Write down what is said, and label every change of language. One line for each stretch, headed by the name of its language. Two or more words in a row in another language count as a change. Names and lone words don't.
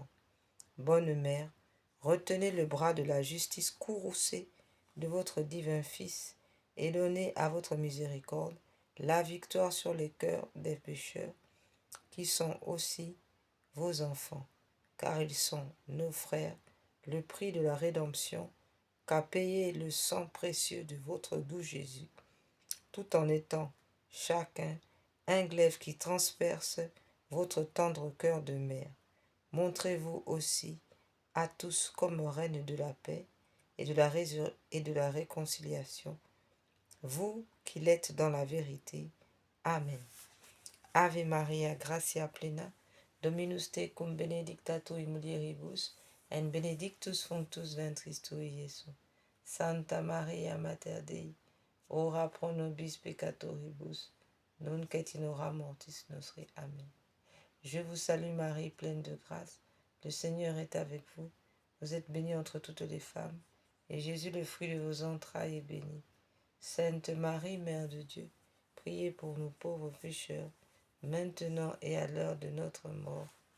French: Bonne mère, retenez le bras de la justice courroucée de votre divin Fils et donnez à votre miséricorde la victoire sur les cœurs des pécheurs qui sont aussi vos enfants, car ils sont nos frères, le prix de la rédemption qu'a payé le sang précieux de votre doux Jésus, tout en étant chacun un glaive qui transperce votre tendre cœur de mère. Montrez-vous aussi à tous comme reine de la paix et de la réconciliation, vous qui l'êtes dans la vérité. Amen.
Latin: Ave Maria, gratia plena, Dominus tecum benedicta tui mulieribus, et benedictus fructus ventris tui, Iesus. Santa Maria, Mater Dei, ora pro nobis peccatoribus, nunc et in hora mortis nostri. Amen.
French: Je vous salue Marie, pleine de grâce, le Seigneur est avec vous. Vous êtes bénie entre toutes les femmes, et Jésus, le fruit de vos entrailles, est béni. Sainte Marie, Mère de Dieu, priez pour nous pauvres pécheurs, maintenant et à l'heure de notre mort.